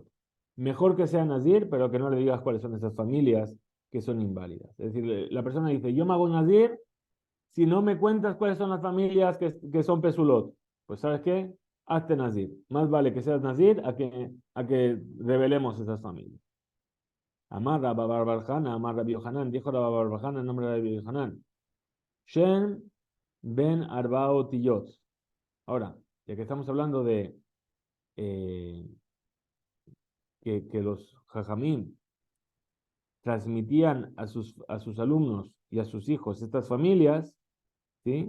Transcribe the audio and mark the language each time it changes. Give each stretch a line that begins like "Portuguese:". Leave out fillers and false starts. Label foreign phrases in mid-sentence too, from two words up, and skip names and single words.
Spanish: Mejor que sea Nazir, pero que no le digas cuáles son esas familias que son inválidas. Es decir, la persona dice, yo me hago Nazir si no me cuentas cuáles son las familias que son Pesulot. Pues ¿sabes qué? Hazte Nazir. Más vale que seas Nazir a que revelemos esas familias. Amar Rabba Barbarjana, Amar Rabbi Yohanan, dijo Rabba Barbarjana en nombre de Rabbi Yohanan.
Hebrew: שם בן ארבע אותיות.
Spanish: Ahora, ya que estamos hablando de eh, que los Jajamim transmitían a sus alumnos y a sus hijos estas familias, ¿sí?